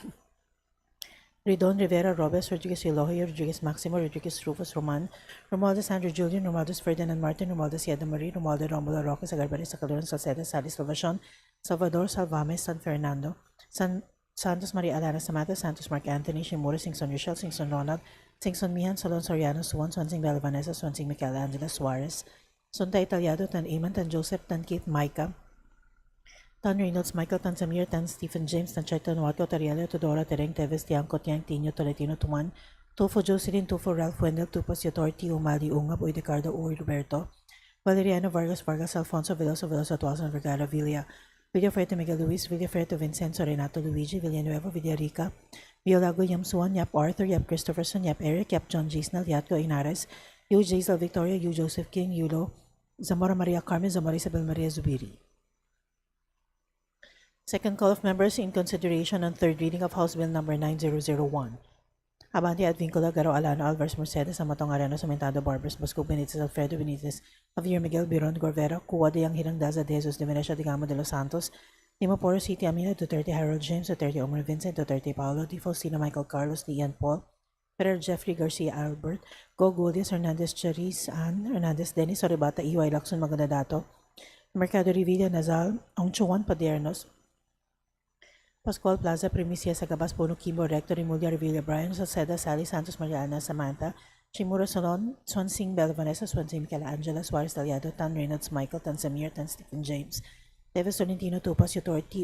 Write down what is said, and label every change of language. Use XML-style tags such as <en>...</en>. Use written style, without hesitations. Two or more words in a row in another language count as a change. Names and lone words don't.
<en>Ridon, Rivera, Robes, Rodriguez, Eloy, Rodriguez, Maximo, Rodriguez, Rufus, Roman, Romualdez, Andrew, Julian, Romualdez, Ferdinand Martin, Romualdez, Yeda Marie, Romualdo, Romulo, Roque, Sagarbaris, Sacalon, Salcedo, Salis, Salvacion, Salvador, Salvames, San Fernando, Santos, Maria Alana, Samantha, Santos, Mark Anthony, Shimura, Singson, Rochelle, Singson, Ronald, Singson, Mihan, Solon, Soriano, Suwan, Swansing, Bella Vanessa, Swansing, Michaela, Angela, Suarez, Sonta, Italiado, Tan Eamon, Tan Joseph, Tan Keith, Micah, Tan Reynolds, Michael, Tan Samir, Tan Stephen James, Tan Chaito, Nuatco, Tariela, Todora, Tereng, Teves, Tiangco, Tiang, Tino, Tolentino, Tuman, Tufo, Jocelyn, Tufo, Ralph, Wendell, Tupas, Yotorti, Umali, Ungab, Uidecardo, Uri, Roberto, Valeriano, Vargas, Alfonso, Veloso, Tuason, Vergara, Villa, Villafreto, Miguel Luis, Villafreto, Vincenzo, Renato, Luigi, Villanueva, Villarica, Violago, Yam Suan, Yap Arthur, Yap Christopherson, Yap Eric, Yap John Gisnal, Yatco, Inares, Yu Jaisal, Victoria, Yu Joseph King, Yulo, Zamora Maria Carmen, Zamora Isabel Maria Zubiri. Second call of members in consideration on third reading of House Bill number 9001. Abante Advíncula, Garo Alano, Alvarez Mercedes, Amatong Areno, Samentado, Barbers, Bosco Benitez, Alfredo Benitez, Javier Miguel, Biron, Gorvera, Cuwa de Yang Daza de Jesus de Venecia, Digamo de los Santos, Dimaporo City, Amina, Duterte, Harold James, Duterte, Omar Vincent, Duterte, Paolo, Di Faustino, Michael Carlos, Di Ian Paul, Ferrer Jeffrey Garcia Albert, Go Gulias, Hernandez Charis, Ann, Hernandez Dennis, Oribata, EY Lacson, Magandadato, Mercado Revilla, Nazal, Ongchuan, Padernos, Pascual Plaza, Primicia, Sagabas, Bono, Kimbo, Rector, Imulia, Revilla, Brian, Salceda, Sally, Santos, Mariana, Samantha, Chimura, Solon, Swansing, Bel, Vanessa, Swansing, Angela, Suarez, Daliado, Tan Reynolds, Michael, Tan Samir, Tan Stephen James, Davis Tolentino, Tupas, Yutor, T.</en>